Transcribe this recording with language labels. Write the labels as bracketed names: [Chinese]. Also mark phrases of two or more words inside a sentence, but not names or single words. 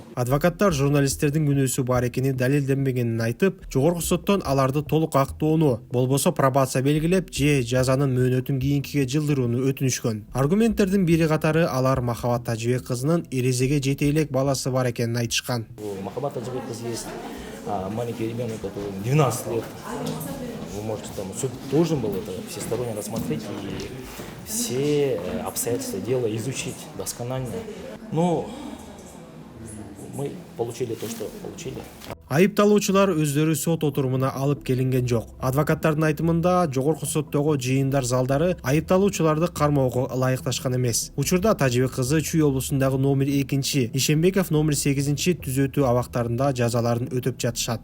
[Kyrgyz] Адвокаттар журналисттердин күнөөсү бар экени далилденбегенин айтып, жогорку соттон аларды толук актоону, болбосо пробация белгилеп, же жазанын мөөнөтүн кийинкиге жылдырууну өтүнүшкөн. Аргументтердин бири катары алар Махабат Тажыбек кызынын эрезеге жете элек баласы бар экенин айтышкан. [Russian] Махабат Тажыбек кыз есть маленький ребенок, который 12 лет. Вы можете там, суд должен был это всесторонне рассмотреть и все обстоятельства дела изучить досконально. Но мы получили то, что получили. [Kyrgyz] Айыпталуучулар өздөрү сот отурумуна алып келинген жок. Адвокаттардын айтымында жогорку соттогу жыйындар залдары айыпталуучуларды кармоого ылайыкташкан эмес. Учурда Тажыбек кызы Чүй облусундагы номер 2, Ишенбеков номер 8 түзөтүү абактарында жазаларын өтөп жатышат.